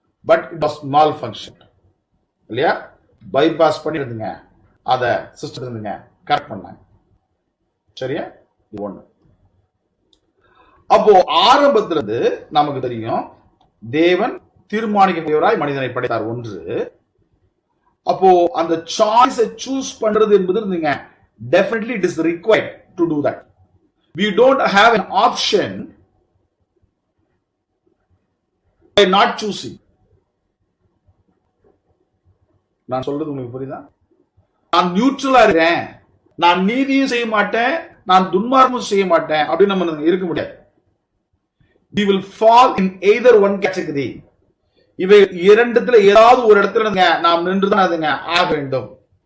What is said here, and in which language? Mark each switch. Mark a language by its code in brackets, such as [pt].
[en] but it was mall function, [ta] இல்லையா, bypass பண்ணிருந்துங்க, அத system correct பண்ணாங்க. சரியா? இது ஒண்ணு. அப்போ ஆரம்பத்திலிருந்து நமக்கு தெரியும் தேவன் தீர்மானிக்கக்கூடியவராய் மனிதனை படைத்தார் ஒன்று. அப்போ அந்த சாய்ஸை சூஸ் பண்றது என்பது [en] definitely it is required to do that. We don't have an option by not choosing. [ta] நான் சொல்றது உங்களுக்கு புரியுதா? நான் நியூட்ரலா இருக்கேன், நான் நீதியும் செய்ய மாட்டேன், நான் துன்மார்க்கமும் செய்ய மாட்டேன் அப்படின்னு நம்ம இருக்க முடியாது. [en] We will fall in either one category. [ta] இவை இரண்டுத்துல ஏதாவது ஒரு இடத்துல நாம் நின்றுதான் அதுங்க ஆக வேண்டும்.